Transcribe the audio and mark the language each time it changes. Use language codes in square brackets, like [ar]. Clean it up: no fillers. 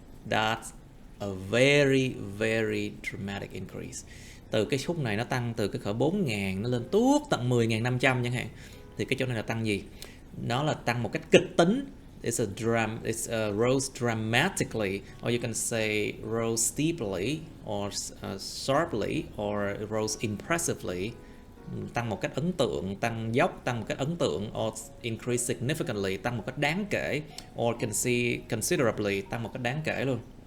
[en] That's a very, very dramatic increase. [vi] Từ cái khúc này nó tăng từ cái cỡ 4.000 nó lên tuốt tận 10.500 chẳng hạn. Thì cái chỗ này là tăng gì? Nó là tăng một cách kịch tính. [en] It's a rose dramatically, or you can say rose steeply, or sharply, or rose impressively. [vi] Tăng một cách ấn tượng, tăng dốc, tăng một cách ấn tượng, [en] or increase significantly, [vi] tăng một cách đáng kể, [en] or considerably, [vi] tăng một cách đáng kể luôn.